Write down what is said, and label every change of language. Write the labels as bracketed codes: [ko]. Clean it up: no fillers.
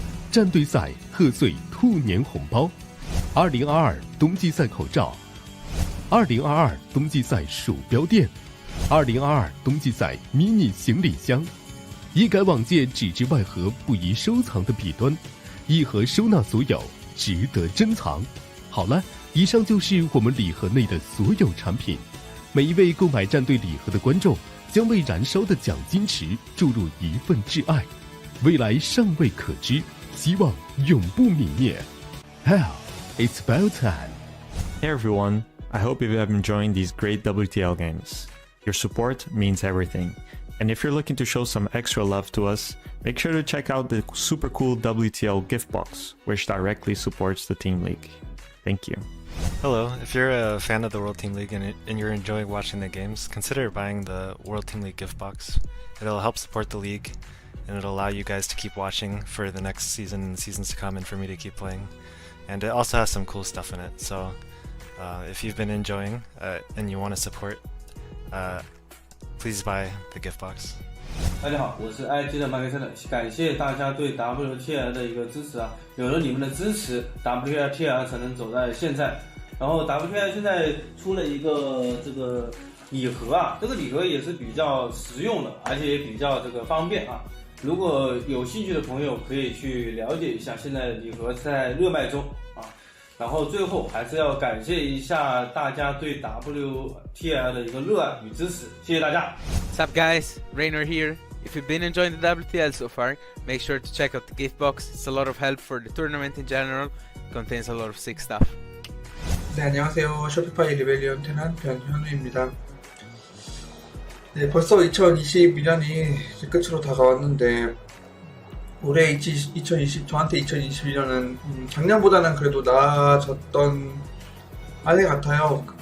[zh] 战队赛贺岁兔年红包，2022冬季赛口罩，2022冬季赛鼠标垫，2022冬季赛迷你行李箱，一改往届纸质外盒不宜收藏的弊端，一盒收纳所有，值得珍藏。好了，以上就是我们礼盒内的所有产品。每一位购买战队礼盒的观众将为燃烧的奖金池注入一份挚爱，未来尚未可知，希望永不泯灭。 [en] Hell, it's about time. Hey everyone, I hope you have been enjoying these great WTL games. Your support means everything. And if you're looking to show some extra love to us, make sure to check out the super cool WTL gift box, which directly supports the Team League. Thank you. Hello, if you're a fan of the World Team League and you're enjoying watching the games, consider buying the World Team League gift box. It'll help support the league, and it'll allow you guys to keep watching for the next season and seasons to come, and for me to keep playing. And it also has some cool stuff in it, so if you've been enjoying and you want to support, please buy the gift box. [zh] 大家好，我是 IG 的麦克森，感谢大家对 WTL 的一个支持啊！有了你们的支持 ，WTL 才能走在现在。然后 WTL 现在出了一个这个礼盒啊，这个礼盒也是比较实用的，而且也比较这个方便啊。如果有兴趣的朋友可以去了解一下，现在礼盒在热卖中啊。然后最后还是要感谢一下大家对 WTL 的一个热爱与支持，谢谢大家。 [en] What's up guys, Rainer here. If you've been enjoying the WTL so far, make sure to check out the gift box. It's a lot of help for the tournament in general. It contains a lot of sick stuff. [ko] 네, 안녕하세요. 쇼피파이 리벨리온 테난 변현우입니다. 네, 벌써 2022년이 끝으로 다가왔는데 올해 저한테 2021년은 작년보다는 그래도 나아졌던 아래 같아요.